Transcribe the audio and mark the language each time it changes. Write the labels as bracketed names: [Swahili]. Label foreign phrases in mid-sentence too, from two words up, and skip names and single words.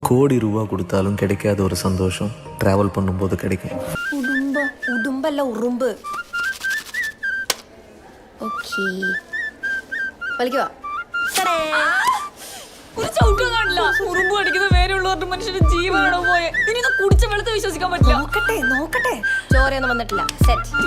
[Tamil] கோடி ரூபா கொடுத்தாலும் கிடைக்காத ஒரு சந்தோஷம் டிராவல் பண்ணும்போது கிடைக்கும். [Malayalam] ഉടുമ്പല്ല ഉറുമ്പ്. ഓക്കേ വലിക്കുവാ. ഒരു ചവിട്ടും കാണില്ല. ഉറുമ്പ് കടിക്കുന്ന വേരെയുള്ളവരുടെ മനുഷ്യന്റെ ജീവനാണോ പോയെ? ഇനി കുടിച്ച വെള്ളത്തെ വിശ്വസിക്കാൻ പറ്റില്ല. നോക്കട്ടെ ചോരയൊന്നും വന്നിട്ടില്ല. സെറ്റ്.